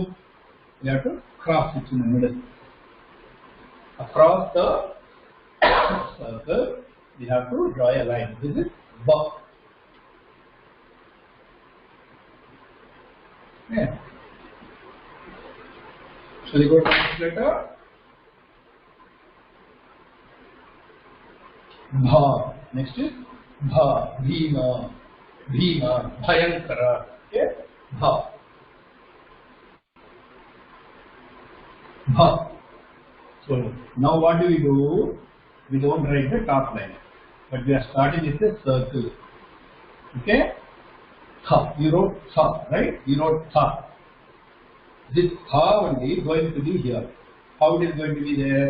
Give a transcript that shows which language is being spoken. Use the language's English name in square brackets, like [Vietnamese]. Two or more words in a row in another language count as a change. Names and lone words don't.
[English] We have to cross it in the middle. Across the circle, we have to draw a line. This is ba. Okay. Shall we go to the next letter? Bha. Next is Bha. Bhima. Bhima. Bhayankara. Okay? Bha. Bha. So now what do? We don't write the top line, but we are starting with a circle. Okay? Tha. You wrote tha, right? You wrote tha. This tha only going to be here. How it is going to be there?